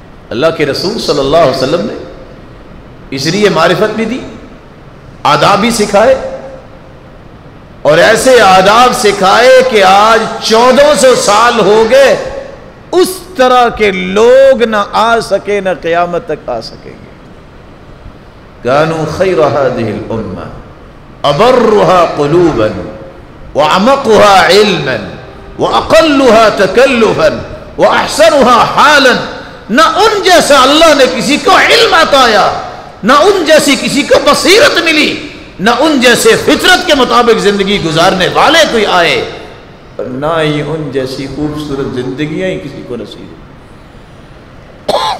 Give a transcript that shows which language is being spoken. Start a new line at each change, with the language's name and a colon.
Urdu: اللہ کے رسول صلی اللہ علیہ وسلم نے اس لیے معرفت بھی دی، آداب بھی سکھائے، اور ایسے آداب سکھائے کہ آج 1400 سال ہو گئے اس طرح کے لوگ نہ آ سکے نہ قیامت تک آ سکیں گے.
Arabic: كانوا خير هذه الأمة أبرها قلوبا وأعمقها علما وأقلها تكلفا وأحسنها حالا.
Urdu: نہ ان جیسا اللہ نے کسی کو علم عطایا، نہ ان جیسی کسی کو بصیرت ملی، نہ ان جیسے فطرت کے مطابق زندگی گزارنے والے کوئی آئے، اور نہ ہی ان جیسی خوبصورت زندگیاں ہی کسی کو نصیب.